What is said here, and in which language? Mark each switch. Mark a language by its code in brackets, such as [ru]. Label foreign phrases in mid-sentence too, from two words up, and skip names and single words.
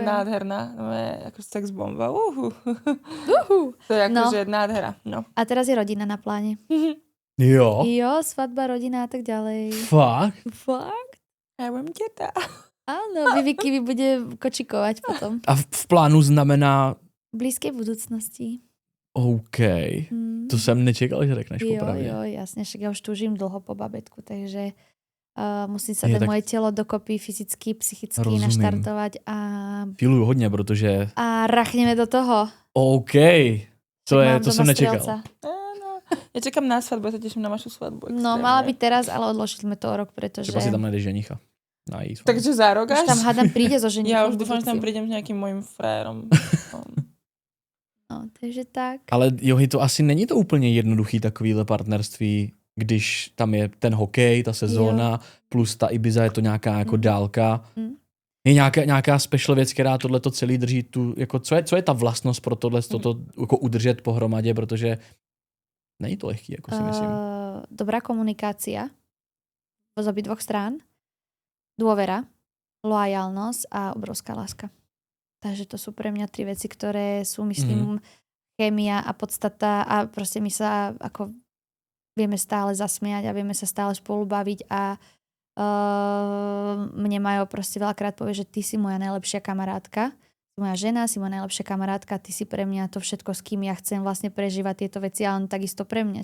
[sk] Nádherná, ako sex bomba, To je akože nádhera, no. A teraz je rodina na pláne. Jo? Jo, svadba, rodina a tak ďalej. Fakt? Ja budem deta. Áno, Vivi bude kočikovať potom. [cs] A v plánu znamená... [sk] V blízkej budúcnosti. OK. [cs] To jsem nečekal, že řekneš popravdě. Jo, [sk] jasne, však ja už túžim dlho po babetku, takže musím sa to moje telo dokopy fyzicky, psychicky naštartovať a... [cs] Filuju hodně, protože... [sk] A rachneme do toho. [cs] OK. To jsem nečekal. [sk] Ja čekám na svadbu, ja sa teším na vašu svadbu. No, mala byť teraz, ale odložili sme to o rok, pretože... [cs] Třeba si tam najdeš ženicha. [sk] Na jí svadbu. Takže za rok až? Už tam hádam príde so ženichom. Ja už dúfam, že tam prídem s nejakým mojím frérom. No, takže tak. [cs] Ale Johy, to asi není to úplně jednoduchý takovýhle partnerství, když tam je ten hokej, ta sezóna, plus ta Ibiza je to nějaká jako dálka. Je nějaká special věc, která tohleto celý drží tu, jako co je ta vlastnost pro tohle toto jako udržet pohromadě, protože není to lehký, jako si myslím. [sk] Dobrá komunikácia z obidvoch strán, dôvera, loajálnosť a obrovská láska. Takže to sú pre mňa 3 veci, ktoré sú, myslím, chémia a podstata a proste my sa ako vieme stále zasmiať a vieme sa stále spolu baviť a mne Majo proste veľakrát povie, že ty si moja najlepšia kamarátka, moja žena, si moja najlepšia kamarátka, ty si pre mňa to všetko, s kým ja chcem vlastne prežívať tieto veci a on takisto pre mňa.